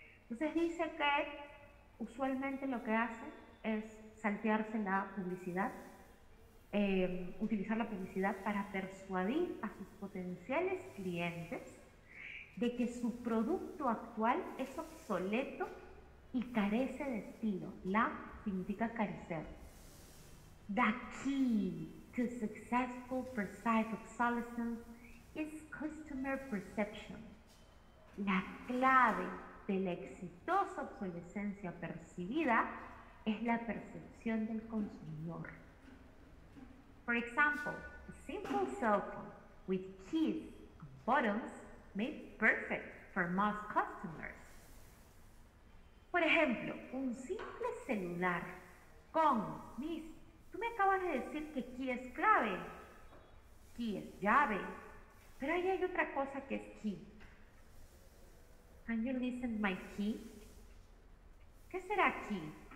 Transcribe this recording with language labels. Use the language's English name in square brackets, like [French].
[Spanish] Entonces dice que usualmente lo que hacen es saltearse la publicidad, utilizar la publicidad para persuadir a sus potenciales clientes de que su producto actual es obsoleto y carece de estilo. La significa carecer. [English] The key to successful perceived obsolescence is customer perception. [Spanish] La clave de la exitosa obsolescencia percibida es la percepción del consumidor. [English] For example, a simple cell phone with keys and buttons may be perfect for most customers. [Spanish] Por ejemplo, un simple celular con tú me acabas de decir que key es clave, key es llave, pero ahí hay otra cosa que es key. [English] Can you listen my key? [Spanish] ¿Qué será key?